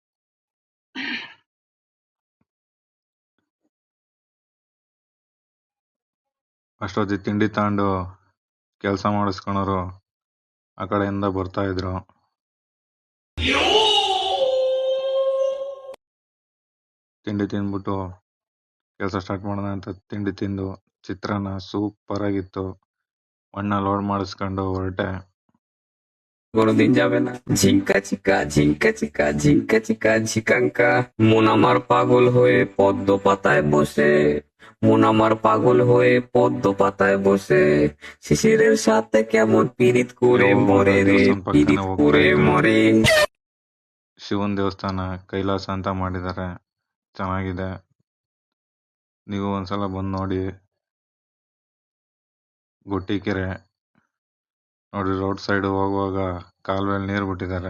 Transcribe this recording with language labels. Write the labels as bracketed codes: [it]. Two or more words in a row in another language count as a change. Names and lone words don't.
[kn] ಅಷ್ಟೊತ್ತಿಗೆ ತಿಂಡಿ ತಗೊಂಡು ಕೆಲಸ ಮಾಡಿಸ್ಕೊಳೋರು ಆ ಕಡೆಯಿಂದ ಬರ್ತಾ ಇದ್ರು. ತಿಂಡಿ ತಿಂದ್ಬಿಟ್ಟು ಕೆಲಸ ಸ್ಟಾರ್ಟ್ ಮಾಡೋಣ ಅಂತ ತಿಂಡಿ ತಿಂದು ಚಿತ್ರಾನ್ನ ಸೂಪರ್ ಆಗಿತ್ತು. ಮಣ್ಣ ಲೋಡ್ ಮಾಡಿಸ್ಕೊಂಡು ಹೊರಟೆ. [bn] কোনোদিন যাবে না ঝিঙ্কা চিকা ঝিঙ্কা চিকা ঝিঙ্কা চিকা ঝিকাঙ্কা মন আমার পাগল হয়ে পদ্ম পাতায় বসে মন আমার পাগল হয়ে পদ্ম পাতায় বসে শিশিরের সাথে কেমন পীড়িত করে মরে রে পীড়িত করে মরে. [kn] ಶಿವನ್ ದೇವಸ್ಥಾನ ಕೈಲಾಸ ಅಂತ ಮಾಡಿದ್ದಾರೆ, ಚೆನ್ನಾಗಿದೆ. ನೀವು ಒಂದ್ಸಲ ಬಂದು ನೋಡಿ. ಗೊಟ್ಟಿಕೆರೆ ನೋಡಿ, [en] road side [kn] ಹೋಗುವಾಗ ಕಾಲುವೆಯಲ್ಲಿ ನೀರು ಬಿಟ್ಟಿದ್ದಾರೆ.